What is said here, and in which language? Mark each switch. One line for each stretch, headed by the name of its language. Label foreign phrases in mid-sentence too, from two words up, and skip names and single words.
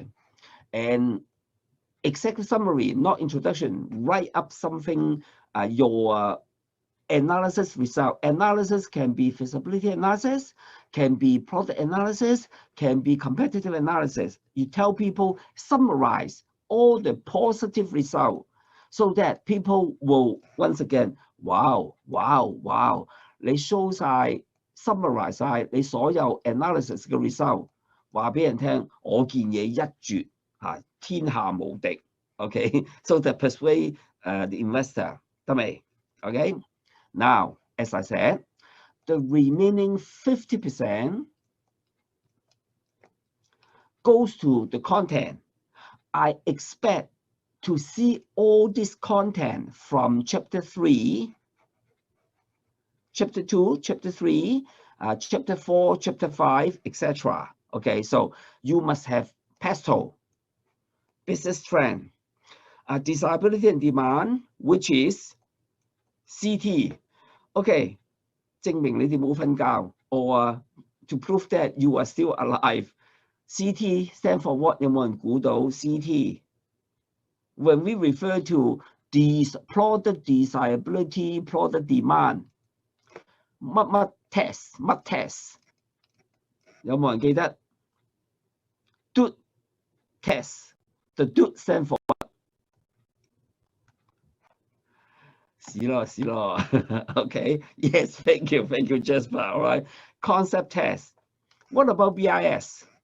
English: And executive summary, not introduction, write up something, your analysis result. Analysis can be feasibility analysis, can be product analysis, can be competitive analysis. You tell people, summarize all the positive result so that people will, once again, wow, wow, wow.
Cantonese: 你 show 晒 summarize 晒你所有 analysis 嘅 result， 話俾人聽，我件嘢一絕，天下無敵。
English: Okay, so that persuade the investor，得未 ？Okay, now as I said, the remaining 50% goes to the content. I expect to see all this content from chapter 3, chapter 2, chapter 3, chapter 4, chapter 5, etc. Okay, so you must have PESTLE, business trend, desirability and demand, which is CT. Okay,
Cantonese: 證明你哋冇瞓覺
English: or to prove that you are still alive. CT stand for what?
Cantonese: 有冇人估到 CT?
English: When we refer to these product desirability, product demand,
Cantonese: 乜 test, 乜 test? 有冇人記得 DUT test.
English: The DUT stand for what? 是咯 Okay, yes, thank you, Jasper. All right. Concept test. What about BIS?